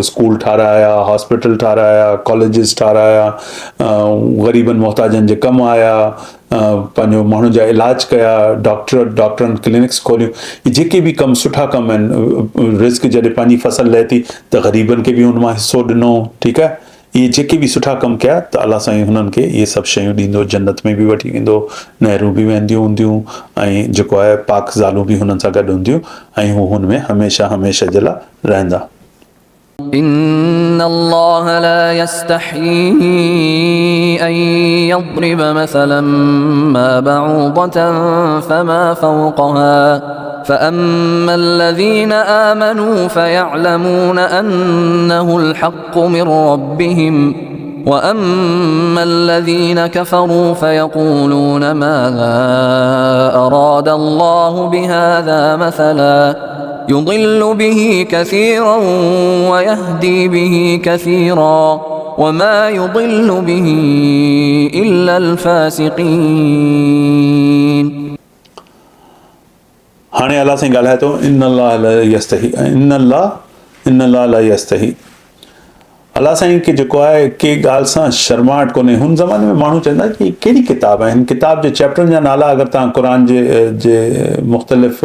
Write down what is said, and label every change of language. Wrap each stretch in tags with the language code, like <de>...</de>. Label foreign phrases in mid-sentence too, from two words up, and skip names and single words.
<sd>स्कूल ठाराया हॉस्पिटल ठाराया कॉलेजिस ठाराया ग़रीबनि मोहताजनि जे कमु आया पंहिंजो माण्हुनि जा इलाज कया डॉक्टरनि क्लिनिक्स खोलियूं इहे जेके बि कम सुठा कम आहिनि रिस्क जॾहिं पंहिंजी फसल लहे थी त ग़रीबनि खे बि हुन मां हिसो ॾिनो ठीकु आहे इहे जेके बि सुठा कम कया त अलाह साईं हुननि खे इहे सभु शयूं ॾींदो जन्नत में बि वठी वेंदो नहरूं बि वहंदियूं हूंदियूं ऐं जेको आहे पाक ज़ालूं बि हुननि सां गॾु हूंदियूं ऐं हू हुन में हमेशह जे लाइ रहंदा</sd> <ar>إن الله لا يستحيي أن يضرب مثلا ما بعوضة فما فوقها فأما الذين آمنوا فيعلمون أنه الحق من ربهم وأما الذين كفروا فيقولون ماذا أراد الله بهذا مثلا يضل به كثيرا ويهدي به كثيرا وما يضل به إلا الفاسقين</ar> <sd>हाणे अलाह साईं ॻाल्हाए थो</sd> <ar>إن الله لا يستحيي</ar> <sd>अलाह साईं खे जेको आहे के ॻाल्हि सां शर्माहट कोन्हे हुन ज़माने में माण्हू चवंदा कि कहिड़ी किताब आहे हिन किताब जे चैप्टरनि जा नाला अगरि तव्हां क़ुर जे मुख़्तलिफ़</sd>